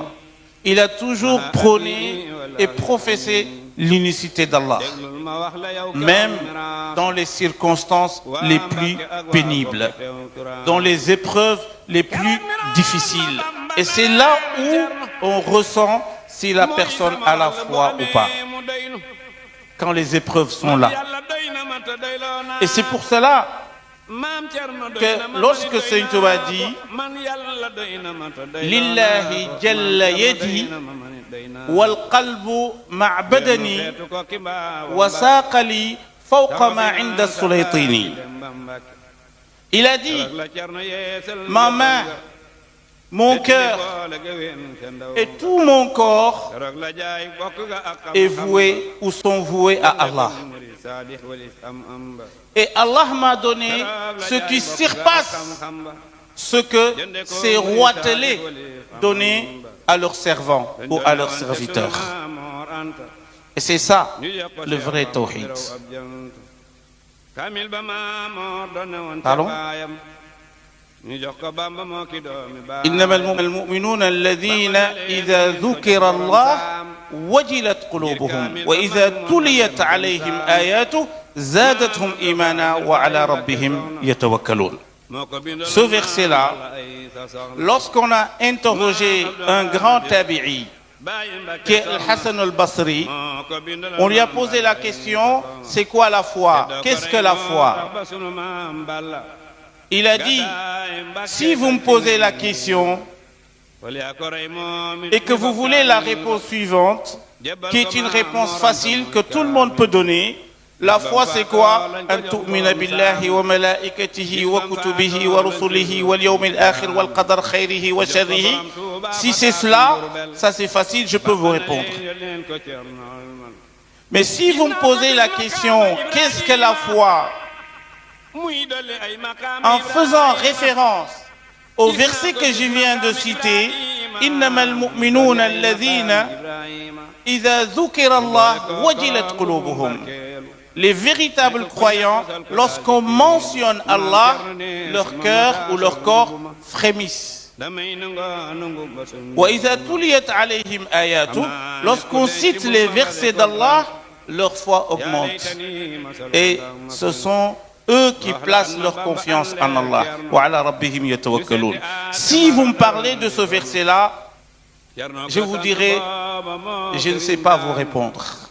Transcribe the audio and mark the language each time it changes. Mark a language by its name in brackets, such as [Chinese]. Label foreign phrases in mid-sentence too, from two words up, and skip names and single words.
[French] Il a toujours prôné et professé l'unicité d'Allah, même dans les circonstances les plus pénibles, dans les épreuves les plus difficiles. Et c'est là où on ressent si la personne a la foi ou pas, quand les épreuves sont là. Et c'est pour cela que lorsque Sëñ Tuubaa dit [Arabic] لله جل يدي والقلب مع بدني وثقلي فوق ما عند السليطين, [French] il a dit ma main, mon cœur et tout mon corps est voué ou sont voués à Allah. Et Allah m'a donné ce qui surpasse ce que ces rois télés donnaient à leurs servants ou à leurs serviteurs. Et c'est ça le vrai tawhid. Pardon? [Arabic] إنما المؤمنون الذين إذا ذكر الله وجلت قلوبهم وإذا تليت عليهم آياته زادتهم إيمانا وعلى ربهم يتوكلون. [French] Ce verset-là, lorsqu'on a interrogé un grand tabi'i qui est Al-Hassan al-Basri, on lui a posé la question, c'est quoi la foi? Qu'est-ce que la foi? Il a dit, si vous me posez la question et que vous voulez la réponse suivante, qui est une réponse facile que tout le monde peut donner, la foi c'est quoi? [Arabic] أن تؤمن بالله وملائكته وكتبه ورسله واليوم الآخر والقدر خيره وشره. [French] Si c'est cela, ça c'est facile, je peux vous répondre. Mais si vous me posez la question, qu'est-ce que la foi? En faisant référence au verset que je viens de citer, [Arabic] إنما المؤمنون الذين إذا ذكر الله وجلت قلوبهم. [French] Les véritables croyants, lorsqu'on mentionne Allah, leur cœur ou leur corps frémissent. [Arabic] وإذا تليت عليهم آيات, [French] lorsqu'on cite les versets d'Allah, leur foi augmente. Et ce sont eux qui placent leur confiance en Allah. [Arabic] وعلى ربهم يتوكلون. [French] Si vous me parlez de ce verset-là, je vous dirai, je ne sais pas vous répondre.